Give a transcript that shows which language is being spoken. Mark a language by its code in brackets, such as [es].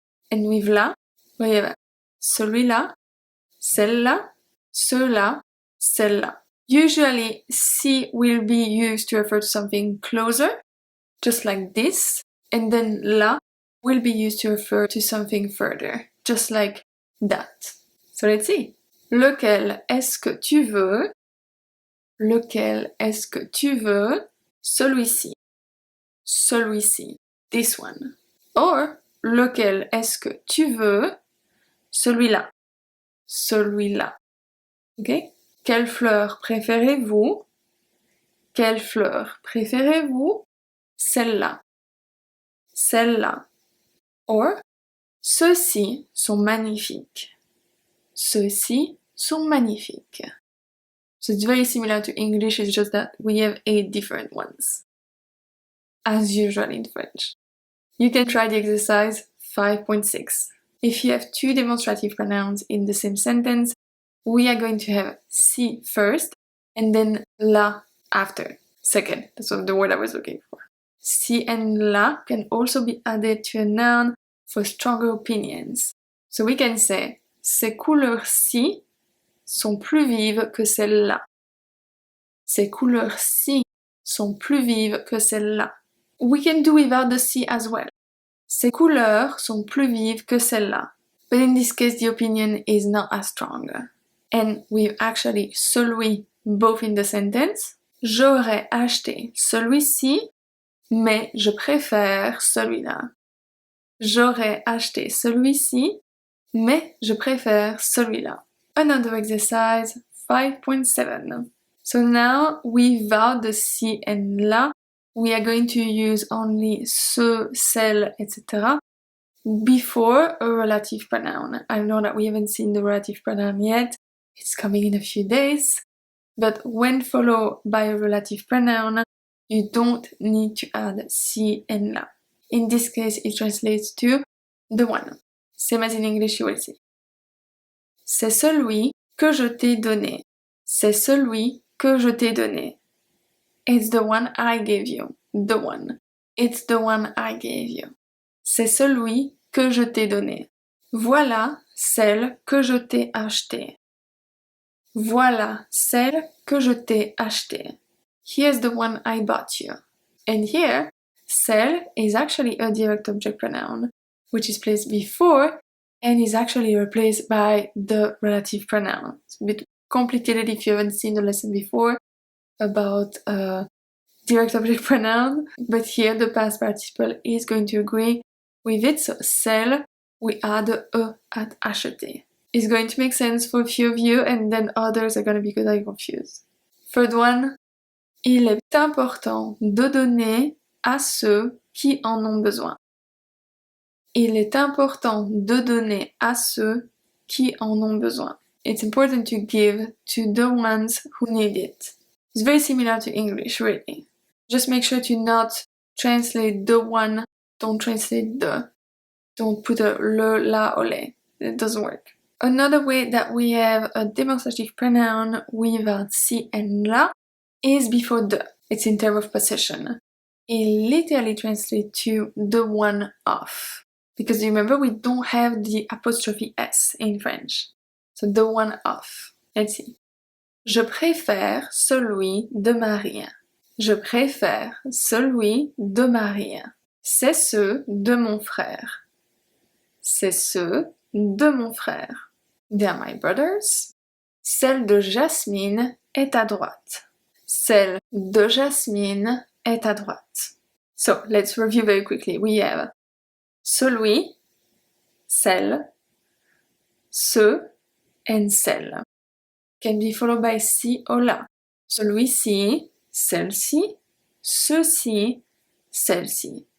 [en] And with là, we have [fr] celui-là, celle-là, ceux-là, celle-là. [en] Usually, ci will be used to refer to something closer, just like this, and then là will be used to refer to something further, just like that. So let's see. [fr] Lequel est-ce que tu veux? Lequel est-ce que tu veux? Celui-ci. Celui-ci. [en] This one. [fr] Or, lequel est-ce que tu veux? Celui-là. Celui-là. Okay? Quelle fleur préférez-vous? Quelle fleur préférez-vous? Celle-là. Celle-là. Or, ceux-ci sont magnifiques. Ceux-ci sont magnifiques. [en] So it's very similar to English, it's just that we have 8 different ones. As usual in French. You can try the exercise 5.6. If you have 2 demonstrative pronouns in the same sentence, we are going to have ci first and then là after. Second, that's the word I was looking for. Ci and là can also be added to a noun for stronger opinions. So we can say [fr] ces couleurs-ci sont plus vives que celles-là. Ces couleurs-ci sont plus vives que celles-là. [en] We can do without the ci as well. [fr] Ces couleurs sont plus vives que celles-là. [en] But in this case, the opinion is not as strong. And with actually celui both in the sentence. [fr] J'aurais acheté celui-ci, mais je préfère celui-là. J'aurais acheté celui-ci, mais je préfère celui-là. [en] Another exercise 5.7. So now without the ci and là, we are going to use only ce, celle, etc. before a relative pronoun. I know that we haven't seen the relative pronoun yet. It's coming in a few days. But when followed by a relative pronoun, you don't need to add ci and là. In this case, it translates to the one. Same as in English, you will see. [fr] C'est celui que je t'ai donné. C'est celui que je t'ai donné. [en] It's the one I gave you. The one. It's the one I gave you. [fr] C'est celui que je t'ai donné. Voilà celle que je t'ai achetée. Voilà celle que je t'ai achetée. [en] Here's the one I bought you. And here, celle is actually a direct object pronoun, which is placed before and is actually replaced by the relative pronoun. It's a bit complicated if you haven't seen the lesson before about direct object pronoun, but here the past participle is going to agree with it. So celle, we add a at acheter. is going to make sense for a few of you, and then others are going to be very confused. Third one, [fr] il est important de donner à ceux qui en ont besoin. Il est important de donner à ceux qui en ont besoin. [en] It's important to give to the ones who need it. It's very similar to English, really. Just make sure to not translate the one, don't translate the. Don't put a le, la, or le. It doesn't work. Another way that we have a demonstrative pronoun with ci and la is before the. It's in terms of possession. It literally translates to the one of. Because remember, we don't have the apostrophe S in French. So the one of. Let's see. [fr] Je préfère celui de Marie. Je préfère celui de Marie. C'est ceux de mon frère. C'est ceux de mon frère. [en] They are my brothers. [fr] Celle de Jasmine est à droite. Celle de Jasmine est à droite. [en] So, let's review very quickly. We have celui, celle, ceux, and celle. Can be followed by ci or la. [fr] Celui-ci, celle-ci, ceux-ci, celle-ci.